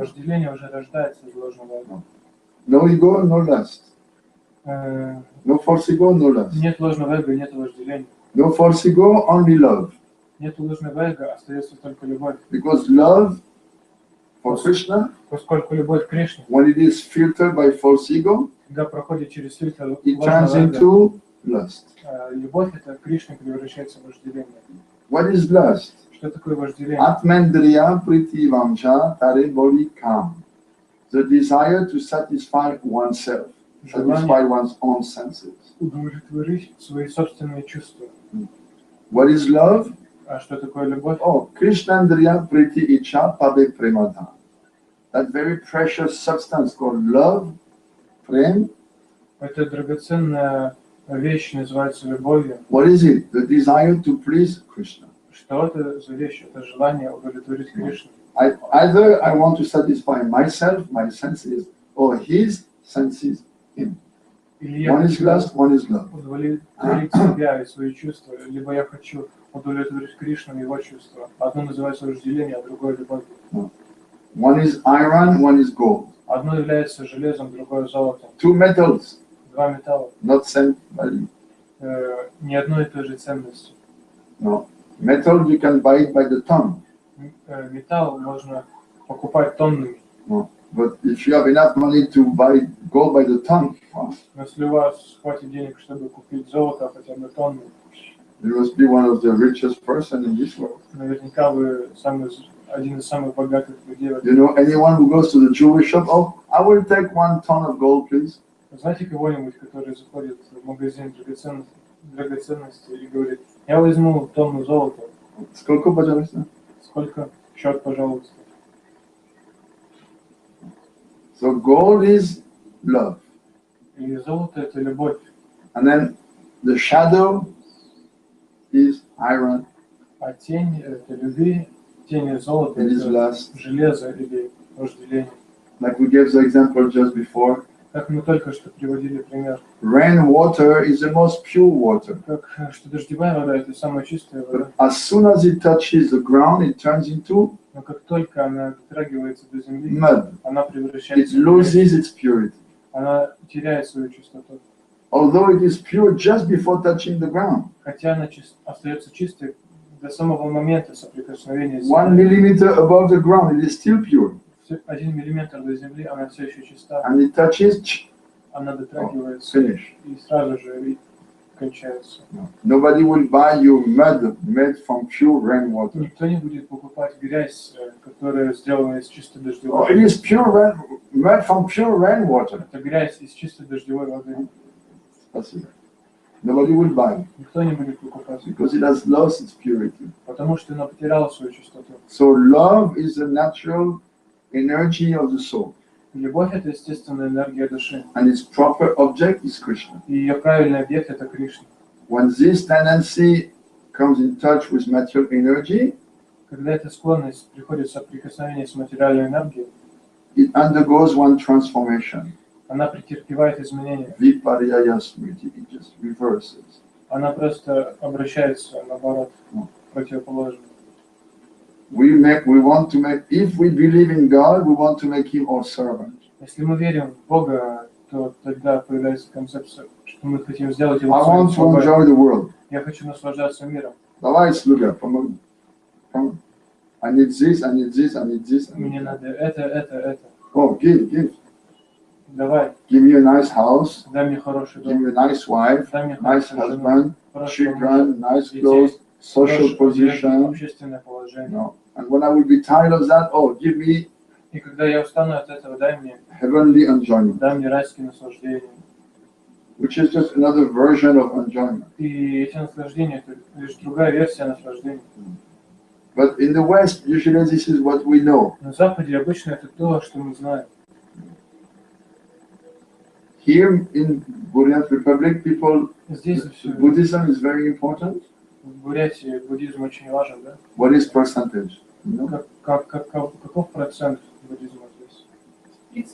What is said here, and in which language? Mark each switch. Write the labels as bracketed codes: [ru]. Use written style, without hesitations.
[ru] Вожделение уже рождается из ложного эго. [en] No ego, no lust. No false ego, no lust. [ru] Нет ложного эго, нет вожделения. [en] No false ego, only love. [ru] Нет ложного эго, остается только любовь. [en] Because love for Krishna, [ru] Поскольку любовь к Кришне, [en] when it is filtered by false ego, [ru] когда проходит через фильтр [en] it turns [ru] ложного эго, [en] into lust. [ru] любовь это Кришна превращается в вожделение. [en] What is lust? [ru] Что такое вожделение? [bn] Atmendriya priti vamcha tare boli kam. [en] The desire to satisfy oneself, satisfy one's own senses. [ru] Удовлетворить свои собственные чувства. [en] What is love? [ru] А что такое любовь? [bn] Oh, Krishnandriya priti icha pabe premada. [en] That very precious substance called love, prem. [ru] Это драгоценная вещь, называется любовью. [en] What is it? The desire to please Krishna. [ru] Что это за вещь? Это желание удовлетворить Кришну. [en] Either I want to satisfy myself, my senses, or his senses, him. One is lust, one is love. [ru] Удовлетворить себя и свои чувства, либо я хочу удовлетворить Кришну и его чувства. Одно называется вожделение, а другое любовь. [en] One is iron, one is gold. [ru] Одно является железом, другое золотом. [en] Two metals, [ru] Два металла. [en] not same value. [ru] Не одной и той же ценности. [en] No. Metal, you can buy it by the ton. [ru] Металл можно покупать тоннами. [en] No. But if you have enough money to buy gold by the ton, well, [ru] Но если у вас хватит денег, чтобы купить золото хотя бы тонну, [en] you must be one of the richest person in this world. [ru] наверняка вы один из самых богатых людей. [en] You know anyone who goes to the jewelry shop? Oh, I will take 1 ton of gold, please. [ru] Знаете кого-нибудь, который заходит в магазин драгоценностей и говорит: я возьму тонну золота. Сколько, пожалуйста? Сколько? Счет, пожалуйста. [en] So gold is love. [ru] И золото это любовь. [en] And then the shadow is iron. [ru] А тень это любви, тень золота [en] It is [ru] это [en] lust. [ru] железо или вожделение. [en] Like we gave the example just before. [ru] Как мы только что приводили пример. [en] Rain water is the most pure water. [ru] Как что дождевая вода это самая чистая вода. [en] But as soon as it touches the ground, it turns into [ru] Но как только она дотрагивается до земли, [en] mud. [ru] она [en] It [ru] превращается в [en] loses its purity. [ru] она теряет свою чистоту. Although it is pure just before touching the ground. Хотя она остается чистой до самого момента соприкосновения с [en] 1 [ru] землей. [en] millimeter above the ground, it is still pure. [ru] 1 миллиметр до земли, она все еще чиста. [en] And it touches, [ru] Она дотрагивается [en] finish. [ru] и сразу же кончается. [en] Nobody will buy you mud made from pure rainwater. [ru] Никто не будет покупать грязь, которая сделана из чистой [en] Oh, [ru] дождевой [en] it [ru] воды. [en] is pure made from pure rainwater. [ru] Это грязь из чистой дождевой воды. Спасибо. [en] Nobody will buy [ru] Никто не будет покупать, [en] because it has lost its purity. [ru] потому что она потеряла свою чистоту. [en] So love is a natural energy of the soul, [ru] Любовь – это естественная энергия души. [en] and its proper object is Krishna. [ru] И ее правильный объект – это Кришна. [en] When this tendency comes in touch with material energy, [ru] Когда эта склонность приходит в соприкосновение с материальной энергией, [en] it undergoes one transformation. [ru] она претерпевает изменения. [en] Viparyaya smriti, it just reverses. [ru] Она просто обращается, наоборот, противоположно. [en] We want to make, if we believe in God, we want to make Him our servant. [ru] Если мы верим в Бога, то тогда появляется концепция, что мы хотим сделать Его [en] I [ru] своим [en] want to [ru] слугой. [en] enjoy the world. [ru] Я хочу наслаждаться миром. Давай, слуга, помоги. [en] I need this, I need this, I need this. I need [ru] Мне [en] that. [ru] надо это. [en] Oh, give. [ru] Давай, [en] Give me a nice house, [ru] дай мне хороший [en] give [ru] дом, [en] me a nice wife, [ru] дай мне [en] nice [ru] хорошую жену, [en] husband, [ru] хорошего мужа, [en] children, nice [ru] детей, [en] clothes, social [ru] хорошую одежду, [en] position. [ru] общественное положение. [en] No. And when I will be tired of that, oh, give me [ru] И когда я устану от этого, дай мне [en] heavenly enjoyment, [ru] райские наслаждения. [en] which is just another version of enjoyment. [ru] И эти наслаждения – это лишь другая версия наслаждений. [en] But in the West, usually this is what we know. [ru] На Западе обычно это то, что мы знаем. [en] Here in Buryan Republic, people, [ru] Здесь все, [en] Buddhism is very important. [ru] в Бурятии буддизм очень важен, да? [en] What is percentage? You know? [ru] Каков процент буддизма здесь?